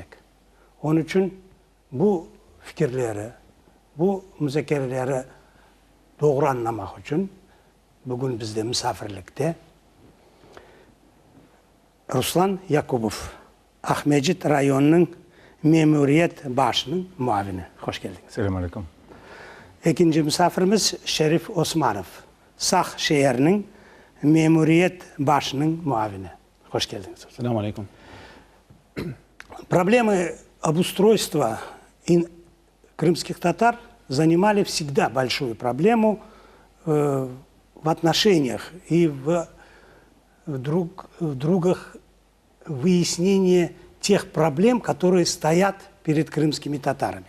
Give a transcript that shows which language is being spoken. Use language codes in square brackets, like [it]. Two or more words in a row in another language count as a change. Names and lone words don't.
[crh] Onun için bu fikirleri, bu müzakereleri doğru anlamak için bugün bizde misafirlikte Ruslan Yakubov, Ahmedcit rayonunun Memuriyet Başı'nın muavini. Hoş geldiniz. Selamünaleyküm. İkinci misafirimiz Şerif Osmanov, Sağ şehrinin Memuriyet Başı'nın muavini. Hoş geldiniz. Selamünaleyküm. [ru] Проблемы обустройства крымских татар занимали всегда большую проблему в отношениях и в других выяснении тех проблем, которые стоят перед крымскими татарами.